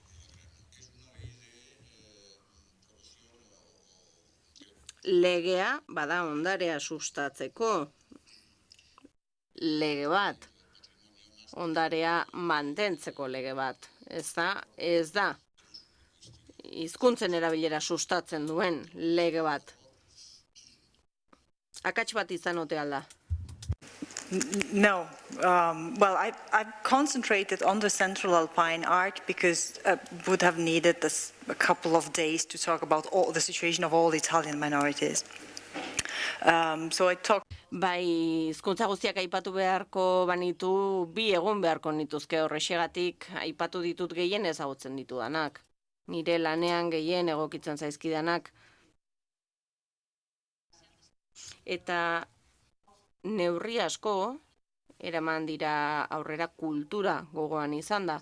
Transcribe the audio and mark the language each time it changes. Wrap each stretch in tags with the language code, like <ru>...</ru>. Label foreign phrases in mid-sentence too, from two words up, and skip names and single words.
<eu>Legea, bada ondarea sustatzeko lege bat. Ondarea mantentzeko lege bat. Ez da. Hizkuntzen erabilera sustatzen duen lege bat. Akats bat izan ote alda.</eu> <en>No. Well, I've concentrated on the Central Alpine Arc because I would have needed a couple of days to talk about the situation of all the Italian minorities. So I talked...</en> <eu>Bai, hizkuntza guztiak aipatu beharko banitu, 2 egun beharko nituzke horrexegatik aipatu ditut gehien ezagutzen ditudanak. Nire lanean gehien egokitzen zaizkidanak. Eta neurri asko eraman dira aurrera kultura gogoan izan da.</eu>